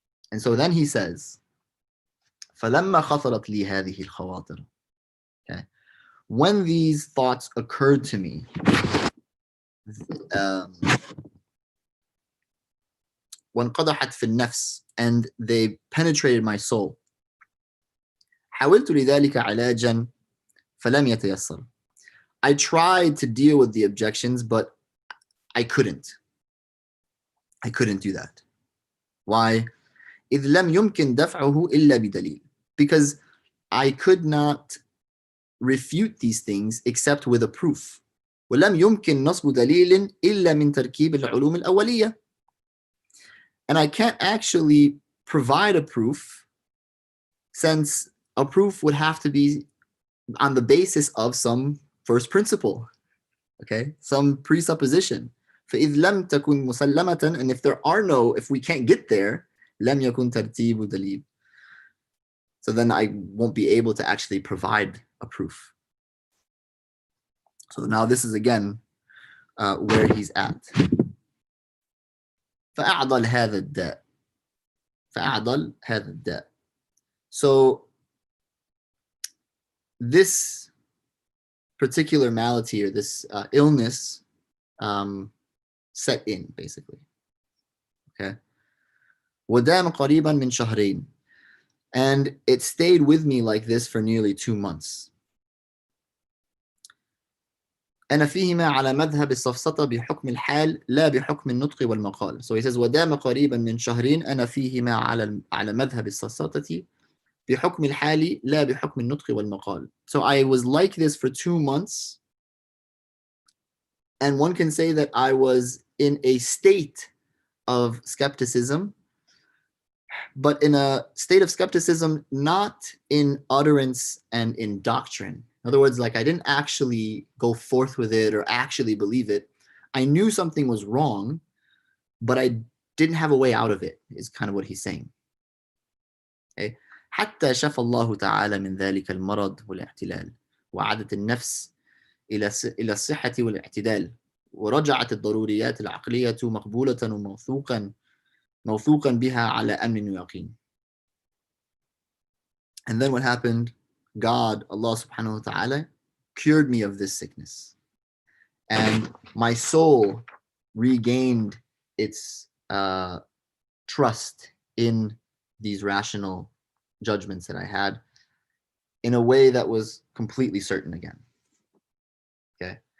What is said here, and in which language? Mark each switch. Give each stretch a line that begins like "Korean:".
English: And so then he says,
Arabic: فَلَمَّا خَطَرَتْ لِي هَذِهِ الْخَوَاطِرُ.
English: Okay. When these thoughts occurred to me,
Arabic: وانقدحت في النفس,
English: and they penetrated my soul.
Arabic: حاولت لذلك علاجا فلم يتيسر.
English: I tried to deal with the objections, but I couldn't do that. Why?
Arabic: إذ لم يمكن دفعه إلا بدليل.
English: Because I could not refute these things except with a proof.
Arabic: ولم يمكن نصب دليل إلا من تركيب العلوم الأولية.
English: And I can't actually provide a proof, since a proof would have to be on the basis of some first principle, okay, some presupposition.
Arabic: فإذ لم تكن مسلمة,
English: and if we can't get there,
Arabic: لم يكن ترتيب دليل.
English: So then I won't be able to actually provide a proof. So now this is again where he's at.
Arabic: فأعضل هذا الداء. فأعضل هذا الداء.
English: So this particular malady or this illness set in, basically.
Arabic: Okay. ودام قريبا من شهرين.
English: And it stayed with me like this for nearly 2 months.
Arabic: أنا فيهما على مذهب السفسطة بحكم الحال لا بحكم النطق والمقال.
English: So he says
Arabic: ودام قريبا من شهرين أنا فيهما على مذهب السفسطة بحكم الحال لا بحكم النطق والمقال.
English: So I was like this for 2 months, and one can say that I was in a state of skepticism, but in a state of skepticism not in utterance and in doctrine. In other words, like I didn't actually go forth with it or actually believe it. I knew something was wrong, but I didn't have a way out of it, is kind of what he's saying. Okay.
Arabic: حتى شفى الله تعالى من ذلك المرض والاعتلال وعادت النفس إلى الصحة والاعتدال ورجعت الضروريات العقلية مقبولة وموثوقا بها على أمن ويقين.
English: And then what happened? God, Allah subhanahu wa ta'ala, cured me of this sickness. And my soul regained its trust in these rational judgments that I had in a way that was completely certain again. Okay.